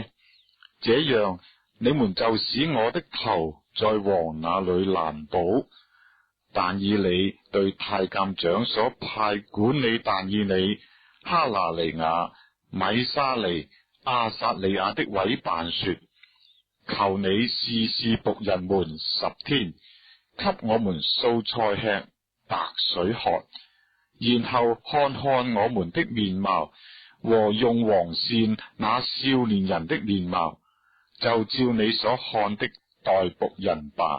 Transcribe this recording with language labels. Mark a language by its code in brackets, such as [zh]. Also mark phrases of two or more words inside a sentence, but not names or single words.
[zh] 這樣你們就使我的頭在王那裏難保。但以理對太監長所派管理但以理、哈拿尼雅、米沙利、亞撒利雅的委辦說：求你試試僕人們10天，給我們素菜吃，白水喝，然後看看我們的面貌和用王膳那少年人的面貌，就照你所看的待僕人吧。